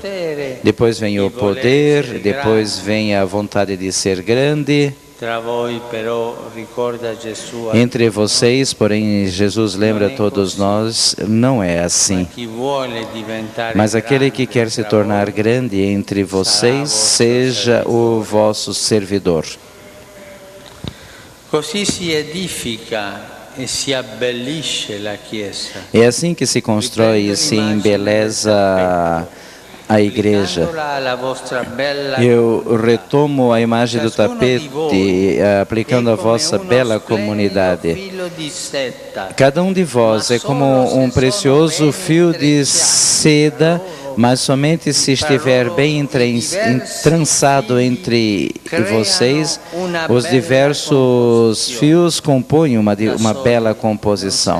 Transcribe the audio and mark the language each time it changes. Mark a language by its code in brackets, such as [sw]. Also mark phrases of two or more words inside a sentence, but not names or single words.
[pt] Depois vem o poder, depois vem a vontade de ser grande. Entre vocês, porém, Jesus lembra a todos nós, não é assim. Mas aquele que quer se tornar grande entre vocês, seja o vosso servidor. [it] Così si edifica e si abbellisce la Chiesa. [pt] É assim que se constrói e se embeleza a igreja. Eu retomo a imagem do tapete, aplicando a vossa bela comunidade. Cada um de vós é como um precioso fio de seda mas somente se estiver bem entrançado entre vocês, os diversos fios compõem uma bela composição.